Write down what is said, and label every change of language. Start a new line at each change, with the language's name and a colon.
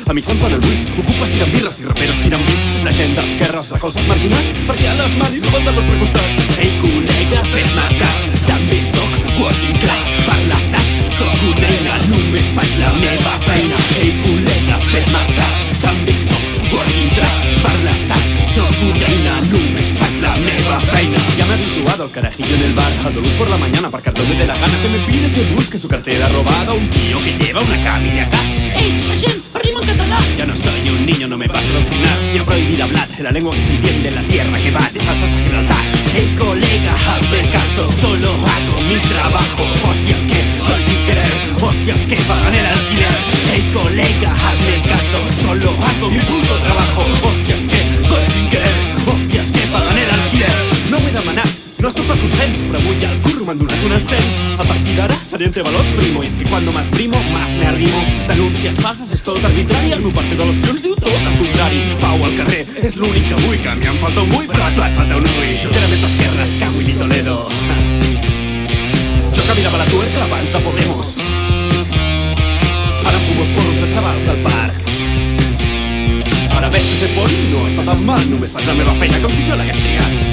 Catalan: Amics em fan el buit, ocupes tiren birres i raperos tiren bif. La gent d'esquerres recolza els marginats perquè a les manis roben del nostre costat. Ei, col·lega, fes-me cas, també soc
English: working class.
Catalan: Per l'estat soc una eina, només faig la meva feina. Ei, col·lega, fes-me cas, també soc
English: working class.
Catalan: Per l'estat soc una eina, només faig la meva feina.
Spanish: Ya me he habituado al carajillo en el bar, al dolor por la mañana para que donde dé la gana, que me pide que busque su cartera robada. Un tío que lleva una cami de acá.
Catalan: Ey, la gent, arriba en català.
Spanish: Ya no soy un niño, no me vas a adoctrinar. Me han prohibido hablar en la lengua que se entiende en la tierra que va de Salsas a Gibraltar. Hey, colega, hazme caso, solo hago mi trabajo. Hostias que doy sin querer, hostias que pagan el alquiler. Hey, colega, hazme caso, solo hago mi puto trabajo. Hostias que doy sin querer, hostias que pagan el alquiler.
Catalan: No m'he demanat, no es tot per consens, però avui al curro m'han donat un ascens. A partir d'ara seré en valor
Spanish: primo, y es que cuando más primo, más me arrimo.
Catalan: Denúncies falses és tot arbitrari, el meu partit de l'opcions diu tot el contrari. Pau al carrer és l'únic que vull, que a mi em falta un ull, però a tu et falta un ull. Jo que era més d'esquerres que Willy Toledo. Jo que mirava la tuerca abans de Podemos. Ara em fumo els porros de xavals del parc. Ara veig que ser poli no està tan mal, només faig la meva feina com si jo l'hagués triat.